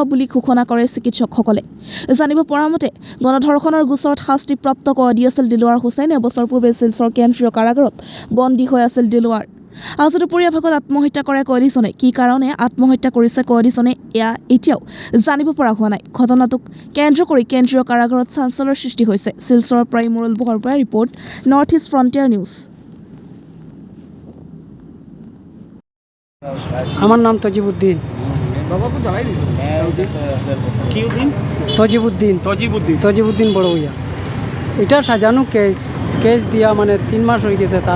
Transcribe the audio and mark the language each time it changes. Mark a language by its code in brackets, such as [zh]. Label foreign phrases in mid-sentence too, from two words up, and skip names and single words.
[as] বুলি ঘোষণা কৰে চিকিৎসকসকলে জানিব পৰা মতে গণধৰ্ষণৰ গোচৰত শাস্তিপ্ৰাপ্ত কয়দী আছিল দিলৱাৰ হুছেইন এবছৰ পূৰ্বে শিলচৰ কেন্দ্ৰীয় কাৰাগাৰত বন্দী হৈ আছিল দিলৱাৰ আজি দুপৰীয়া ভাগত আত্মহত্যা কৰে কয়দীজনে কি কাৰণে আত্মহত্যা কৰিছে কয়দীজনে এয়া এতিয়াও জানিব পৰা হোৱা নাই ঘটনাটোক কেন্দ্ৰ কৰি কেন্দ্ৰীয় কাৰাগাৰত চাঞ্চল্যৰ সৃষ্টি হৈছে শিলচৰৰ পৰা মুৰুল বহৰপৰা ৰিপৰ্ট নৰ্থ ইষ্ট ফ্ৰণ্টিয়াৰ নিউজ। [bn] আমার নাম তজিবুদ্দিন। তজিবুদ্দিন বড় হইয়া এটা সাজানো কেস দিয়া মানে 3 মাস হয়ে গেছে